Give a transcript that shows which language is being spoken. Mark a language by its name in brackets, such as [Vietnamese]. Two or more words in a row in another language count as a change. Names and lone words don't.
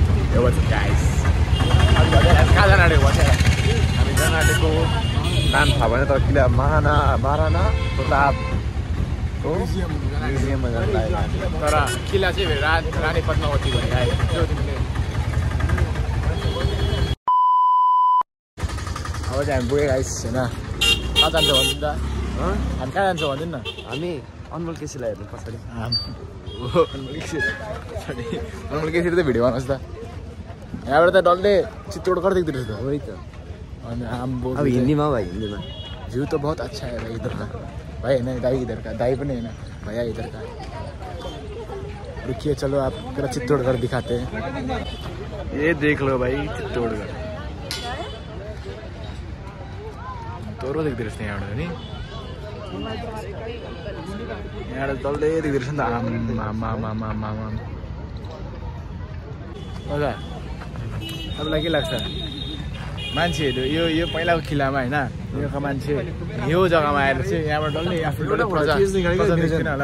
[English] Yo, what's up, guys? [Nepali] कहाँ जान आँटेको भन्छ हामी जान आँटेको नाम थाहा भएन तर किला महाराणा प्रतापको म्युजियममा जान लागेको तर किला चाहिँ रानी पद्मावती भनेर आयो त्यो तिमीले अब चाहिँ हामी पुगेको गाइस होइन कहाँ जान्छ भनिदिनु त हामी कहाँ जान्छौँ भनिदिनु न हामी अनमोल केसीलाई हेर्नु पछाडि अनमोल केसीले त भिडियो बनाउँछ त यहाँबाट त डल्लै चित्तौडगढ़ देख्दो रहेछ त वही त अनि आम्बो अब हिन्दीमा भाइ हिन्दीमा [Hindi] व्यू तो बहुत अच्छा है भाई इधर का भाई है ना दाई इधर का [Nepali] दाई पनि [Hindi] है ना भैया इधर का रुकिए चलो आप पूरा चित्तौड़गढ़ दिखाते हैं ये देख लो भाई [Nepali] चित्तौड़गढ़ तोरो देख्दो रहेछ यहाँबाट नि यहाँबाट डल्लै देख्दो रहेछ नि त आम हजुर तपाईँलाई के लाग्छ मान्छेहरू यो पहिलाको किल्लामा होइन योका मान्छे यो जग्गामा आएर चाहिँ यहाँबाट डल्लै आफ्नो डल्लै प्रजा निस्किन होला